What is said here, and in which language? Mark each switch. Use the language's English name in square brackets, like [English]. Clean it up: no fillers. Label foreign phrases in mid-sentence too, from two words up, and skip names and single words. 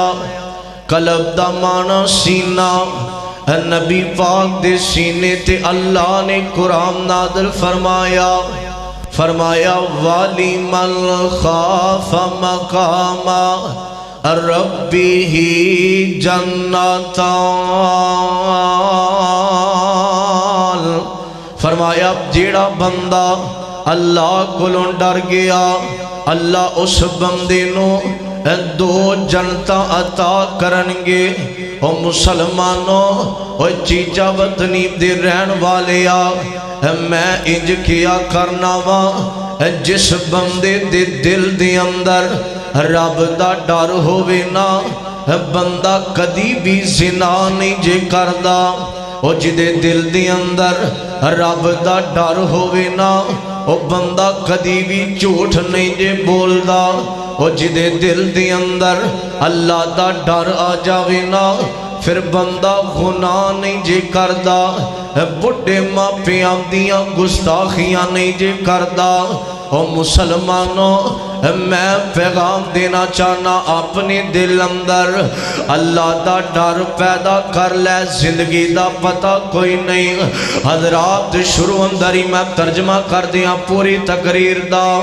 [Punjabi] قلب دا مانا سینہ، نبی پاک دے سینے تے اللہ نے قرآن نازل فرمایا، فرمایا [Arabic] والی من خاف مقام ربی جنتان، [Punjabi] فرمایا جیڑا بندہ اللہ کو ڈر گیا، اللہ اس بندے نو دو جنتاں عطا کرنگے۔ او مسلمانوں او چیچا وطنی دے رہن والیا، میں انج کیا کرنا وا جس بندے دے دل دے اندر رب دا ڈر ہووے نا، بندہ کدی بھی زنا نہیں جے کردا۔ او جدے دل دے اندر رب دا ڈر ہووے نا، او بندہ کدی بھی جھوٹ نہیں جے بولدا۔ او جدے دل دے اندر اللہ دا ڈر آ جاوے نا، پھر بندہ گناہ نہیں جے کردا، بڑھے ماں پیاں دیاں گستاخیاں نہیں جے کردا۔ او مسلمانوں میں پیغام دینا چاہنا، اپنے دل اندر اللہ دا ڈر پیدا کر لے، زندگی دا پتہ کوئی نہیں۔ حضرات شروع اندر ہی میں ترجمہ کر دیا پوری تقریر دا۔